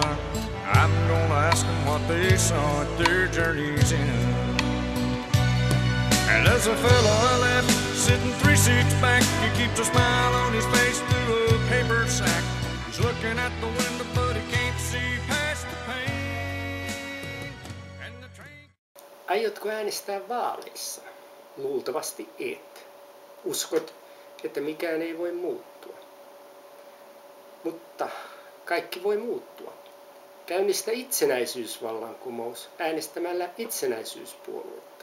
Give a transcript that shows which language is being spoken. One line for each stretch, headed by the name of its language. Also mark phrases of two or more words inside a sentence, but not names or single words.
English: I'm gonna ask them what they saw at their journey's end. And as a fellow I left, sitting 3 seats back, he keeps a smile on his face through a paper sack. He's looking at the window, but he can't see past the pane. And the train...
Finnish: Aiotko äänestää vaaleissa? Luultavasti et. Uskot, että mikään ei voi muuttua. Mutta kaikki voi muuttua. Käynnistä itsenäisyysvallankumous äänestämällä itsenäisyyspuoluetta.